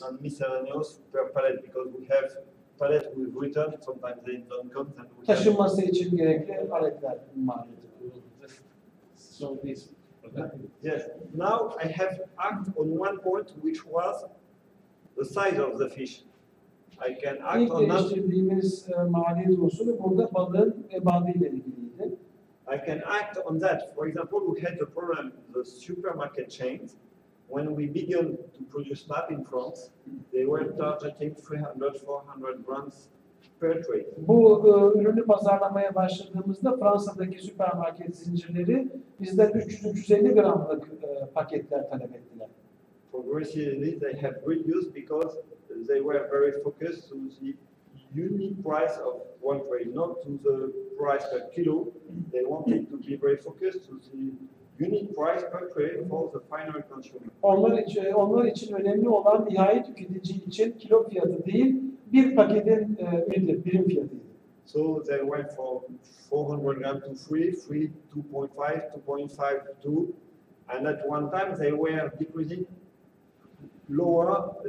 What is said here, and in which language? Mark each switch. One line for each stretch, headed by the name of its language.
English: And miscellaneous per pallet, because we have pallet with return, sometimes they don't come, and we have.
Turkish: Taşınması için gerekli paletler maliyeti.
English: So this. Yes. Now I have act on one point, which was the size of the fish. I can act
Turkish: İlk
English: on that.
Turkish: değiştirdiğimiz maliyet usulü burada balığın ebadı ile ilgiliydi.
English: I can act on that. For example, we had the problem, the supermarket chains. When we began to produce MAP in France, they were targeting 300-400 grams per tray.
Turkish: Bu ürünü pazarlamaya başladığımızda Fransa'daki süpermarket zincirleri bizden 300-350 gramlık paketler talep ettiler.
English: Progressively, they have reduced because they were very focused on the unit price of one tray, not to the price per kilo. They wanted to be very focused to the unit price per tray for the final consumer.
Turkish: Onlar için önemli olan nihai tüketici için kilo fiyatı değil, bir paketin birim fiyatıydı.
English: So they went from 400 grams to 3, 2.5, 2.5, 2, and at one time they were decreasing lower.